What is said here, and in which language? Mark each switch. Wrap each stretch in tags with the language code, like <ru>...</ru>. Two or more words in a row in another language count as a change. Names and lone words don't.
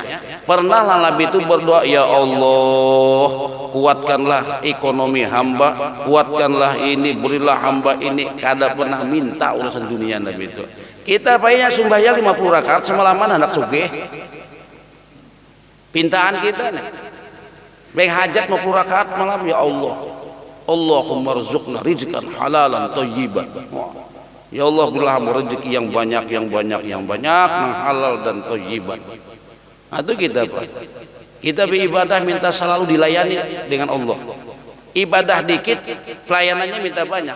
<id>Pernahlah Nabi itu berdoa,</id> <ar>يا الله,</ar> <id>kuatkanlah ekonomi hamba, kuatkanlah ini, berilah hamba ini.</id> <bjn>Kada pernah minta urusan dunia Nabi itu. Kita payahnya sembahyang 50 rakaat semalaman hendak sugih. Pintaan kita nih, baik hajat 50 rakaat malam,</bjn> <ar>يا الله, اللهم ارزقنا رزقا حلالا طيبا. يا الله,</ar> <id>berilah rezeki yang banyak, yang halal dan thayyiban. Nah, itu kita Pak. Kita beribadah minta selalu dilayani dengan Allah. Ibadah dikit, pelayanannya minta banyak.</id>